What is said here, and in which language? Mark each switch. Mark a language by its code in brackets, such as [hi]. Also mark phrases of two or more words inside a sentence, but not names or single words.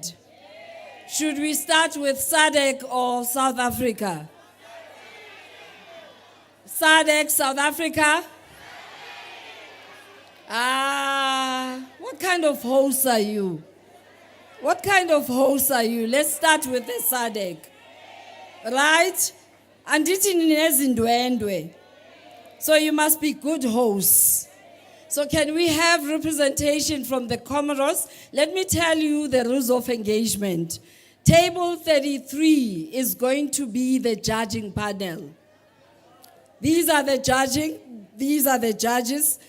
[en] Should we start with SADC or South Africa? SADC, South Africa? What kind of host are you? What kind of host are you? Let's start with the SADC. Right? [xh] Andithi ninezindwendwe. [en] So you must be good hosts. So can we have representation from the Comoros? Let me tell you the rules of engagement. Table 33 is going to be the judging panel. These are the judges.